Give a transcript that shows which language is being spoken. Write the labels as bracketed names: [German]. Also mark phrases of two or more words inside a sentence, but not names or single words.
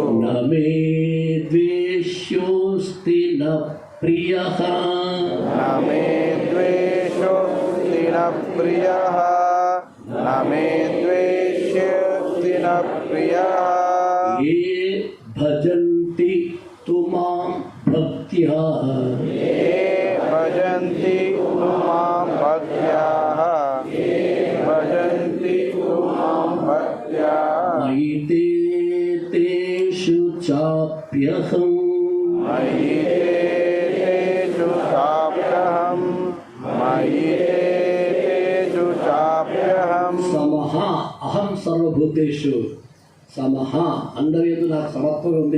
[Sanskrit] नमे द्वेष्योस्ति न प्रियः नमे द्वेष्योस्ति न प्रियः नमे द्वेष्योस्ति न प्रियः ए भजन्ति तुमां भक्त्या भजन्ति मां भक्त्या भजन्ति मां भक्त्या मयि ते तेषु चाप्यहं मयि तेषु चाप्यहं मयि तेषु चाप्यहं समः अहं सर्वभूतेषु समः [Telugu] అందరి యందు నాకు సమత్వం ఉంది.